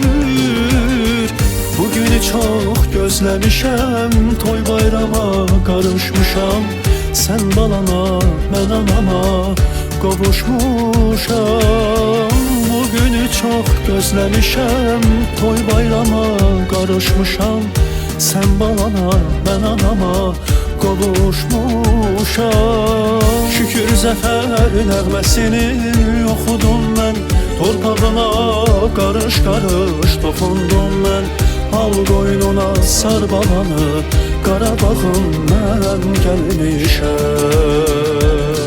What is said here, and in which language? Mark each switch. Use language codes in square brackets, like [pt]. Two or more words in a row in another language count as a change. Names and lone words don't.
[tr] Bugünü çok gözlemişem, toy bayrama karışmışam. Sen balana, ben anama kavuşmuşam. Bugünü çok gözlemişem, toy bayrama karışmışam. Sen balana, ben anama kavuşmuşam. [az] Şükür zəfər nəğməsini oxudum mən, torpağına qarış-qarış toxundum mən. Al qoynuna sar balanı, Qarabağım mən gəlmişəm.